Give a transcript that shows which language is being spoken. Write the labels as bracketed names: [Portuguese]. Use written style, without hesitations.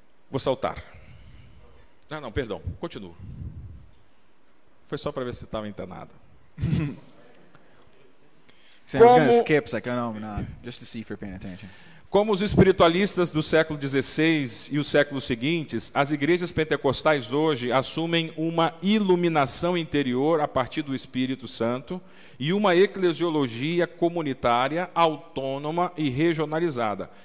[Portuguese] Vou saltar. Não, perdão, continuo. Foi só para ver se estava entanado. [English] So I was going to skip, like, oh no, I'm not, just to see if you're paying attention. [Portuguese] Como os espiritualistas do século XVI e os séculos seguintes, as igrejas pentecostais hoje assumem uma iluminação interior a partir do Espírito Santo e uma eclesiologia comunitária, autônoma e regionalizada.